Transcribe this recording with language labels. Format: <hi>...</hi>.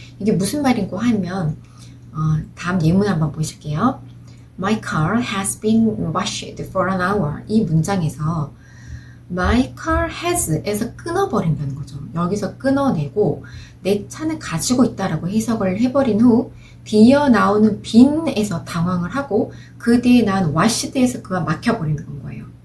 <ko>이게 무슨 말인고 하면 다음 예문 한번 보실게요.</ko> <en>My car has been washed for an hour.</en> <ko>이 문장에서</ko> <en>My car has</en> <ko>에서 끊어버린다는 거죠. 여기서 끊어내고 내 차는 가지고 있다라고 해석을 해버린 후 뒤이어 나오는 bean에서 당황을 하고 그 뒤에 나온 washed에서 그가 막혀버리는 건 거예요.</ko>